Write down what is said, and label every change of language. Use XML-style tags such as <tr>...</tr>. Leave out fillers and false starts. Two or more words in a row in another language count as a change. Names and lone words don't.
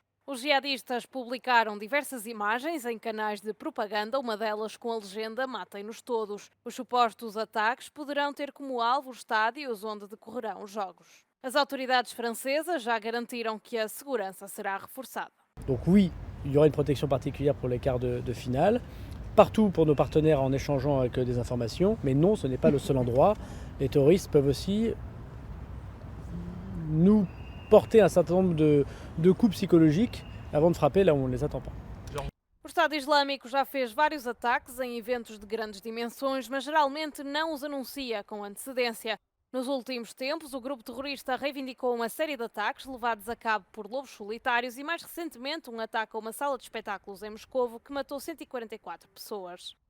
<pt>Os jihadistas publicaram diversas imagens em canais de propaganda, uma delas com a legenda "Matem-nos todos". Os supostos ataques poderão ter como alvo os estádios onde decorrerão os jogos. As autoridades francesas já garantiram que a segurança será reforçada.</pt> <fr>Donc oui, il y aura une protection particulière pour les quarts de finale, partout pour nos partenaires en échangeant avec des informations, mais non, ce n'est pas le seul endroit. Les terroristes peuvent aussi nous porter un certain nombre de coups psychologiques avant de frapper là où on ne les attend pas.</fr> <pt>O Estado Islâmico já fez vários ataques em eventos de grandes dimensões, mas geralmente não os anuncia com antecedência. Nos últimos tempos, o grupo terrorista reivindicou uma série de ataques levados a cabo por lobos solitários e, mais recentemente, um ataque a uma sala de espetáculos em Moscovo que matou 144 pessoas.</pt>